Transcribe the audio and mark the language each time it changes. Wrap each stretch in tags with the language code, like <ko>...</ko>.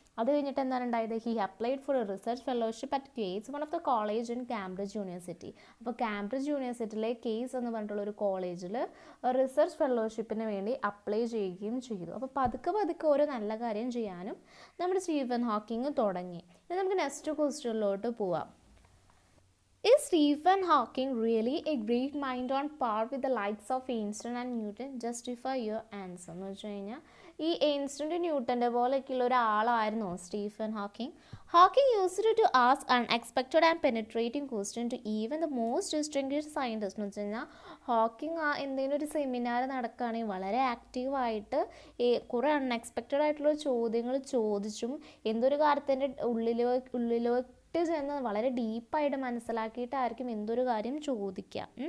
<ml>അത് കഴിഞ്ഞിട്ട് എന്താണ് ഉണ്ടായത്,</ml> <en>He applied for a research fellowship at Caius, one of the college in Cambridge university.</en> <ml>അപ്പോൾ കാംബ്രിഡ്ജ് യൂണിവേഴ്സിറ്റിയിലെ കേസ് എന്ന് പറഞ്ഞിട്ടുള്ള ഒരു കോളേജിൽ റിസർച്ച് ഫെലോഷിപ്പിന് വേണ്ടി അപ്ലൈ ചെയ്യുകയും ചെയ്തു. അപ്പോൾ പതുക്കെ ഓരോ നല്ല കാര്യം ചെയ്യാനും നമ്മുടെ സ്റ്റീഫൻ ഹോക്കിങ് തുടങ്ങി. ഇനി നമുക്ക് നെക്സ്റ്റ് ക്വസ്റ്റ്യനിലോട്ട് പോവാം.</ml> <en>Is Stephen Hawking really a great mind on par with the likes of Einstein and Newton? Justify your answer.</en> <ml>എന്ന് വെച്ച് കഴിഞ്ഞാൽ ഈ എയിൻസ്റ്റൺ ന്യൂട്ടൻ്റെ പോലെയൊക്കെയുള്ള ഒരാളായിരുന്നോ Stephen Hawking?</ml> <en>Hawking used to ask unexpected and penetrating question to even the most distinguished scientist.</en> <ml>എന്ന് വെച്ച് കഴിഞ്ഞാൽ Hawking എന്തെങ്കിലും ഒരു seminar നടക്കുകയാണെങ്കിൽ വളരെ ആക്റ്റീവായിട്ട് കുറേ അൺഎക്സ്പെക്റ്റഡ് ആയിട്ടുള്ള ചോദ്യങ്ങൾ ചോദിച്ചും എന്തൊരു കാര്യത്തിൻ്റെ ഉള്ളിലോ ചെന്ന് വളരെ ഡീപ്പായിട്ട് മനസ്സിലാക്കിയിട്ടായിരിക്കും എന്തൊരു കാര്യം ചോദിക്കുക.</ml>